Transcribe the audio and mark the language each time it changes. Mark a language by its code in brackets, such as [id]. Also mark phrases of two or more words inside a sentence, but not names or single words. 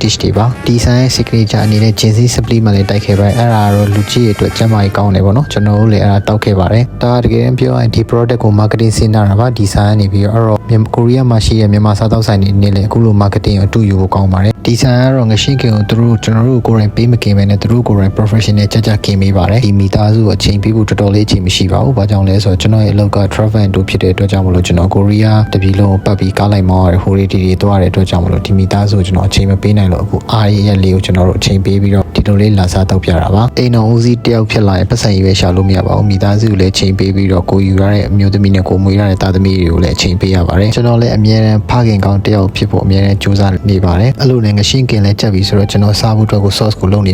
[my] dish တွေပါဒီဆိုင်ရဲ့ signature အနေနဲ့ဂျင်းစီ split မှလည်းတိုက်ခဲ့ပါတယ်အဲ့ဒါကတော့လူကြီးတွေအတွက်ကျန်းမာရေးကောင်းတယ်ပေါ့နော်ကျွန်တော်တို့လည်းအဲ့ဒါတောက်ခဲ့ပါတယ်ဒါတကယ်ပြောရင်ဒီ product ကို marketing ဆင်းတာပါဒီဆိုင်ကနေပြီးတော့ကိုရီးယားမှာရှိတဲ့မြန်မာစားတောက်ဆိုင်တွေနဲ့လည်းအခုလို marketing ကိုအတူယူဖို့ကောင်းပါတယ်ဒီဆိုင်ကတော့ငရှင်းကင်ကိုကျွန်တော်တို့ကိုယ်တိုင်ပေးမကင်ပဲနဲ့သူတို့ကိုယ်တိုင် professional ကြကင်ပေးပါတယ်ဒီမိသားစုအချိန်ပေးဖို့တော်တော်လေးအချိန်မရှိပါဘူးဘာကြောင့်လဲဆိုတော့ကျွန်တော်ရဲ့အလုပ်က [en] travel and tour [my] ဖြစ်တဲ့အတွက်ကြောင့် မလို့ကျွန်တော်ကိုရီးယားတပြည်လုံးပတ်ပြီးကားလိုက်မောင်းရတဲ့ဟိုရီတီတွေသွားတဲ့အတွက်ကြောင့်မလို့ဒီမိသားစုကျွန်တော်အချိန်မပေးနိုင်လို့အခုအားရရက်လေးကိုကျွန်တော်တို့အချိန်ပေးပြီးတော့ဒီလိုလေးလာစားတော့ပြတာပါအိမ်တော်ဦးစီးတယောက်ဖြစ်လာရင်ပတ်စံရွေးရှာလို့မရပါဘူးမိသားစုလည်းအချိန်ပေးပြီးတော့ကိုယူရတဲ့အမျိုးသမီးနဲ့ကိုမွေရတဲ့သားသမီးတွေကိုလည်းအချိန်ပေးရပါတယ်ကျွန်တော်လည်းအမြဲတမ်းဖခင်ကောင်းတယောက်ဖြစ်ဖို့အမြဲတမ်းကြိုးစားနေပါတယ်အဲ့လိုနဲ့ငရှင်းကင်လည်းချက်ပြီးဆိုတော့ကျွန်တော်စားဖို့အတွက်ကို sauce ကိုလုပ်နေ